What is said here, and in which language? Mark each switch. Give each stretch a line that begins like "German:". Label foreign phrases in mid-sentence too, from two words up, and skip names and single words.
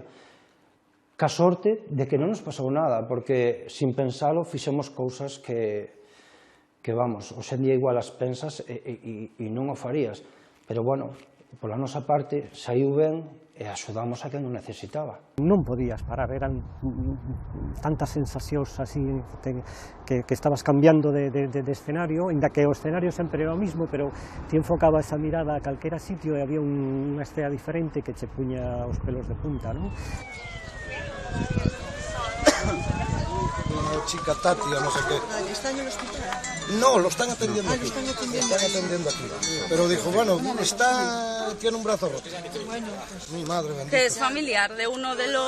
Galician: Ca sorte de que non nos pasou nada, porque sin pensalo fixemos cousas que vamos, hoxe en día igual as pensas e non o farías, pero bueno, pola nosa parte, saiu ben e axudamos a quen o necesitaba. Non podías parar, eran tantas sensacións así que estabas cambiando de escenario, ainda que o escenario sempre era o mismo, pero ti enfocabas a mirada a calquera sitio e había unha escena diferente que che puña os pelos de punta, non?
Spanish: Una chica Tati o no sé qué. ¿Está en el hospital? No, lo están atendiendo aquí. Lo están atendiendo. Lo están atendiendo aquí. Pero dijo, bueno, tiene un brazo roto. Bueno, pues... Mi madre bendita. ¿Que es familiar de uno de los...?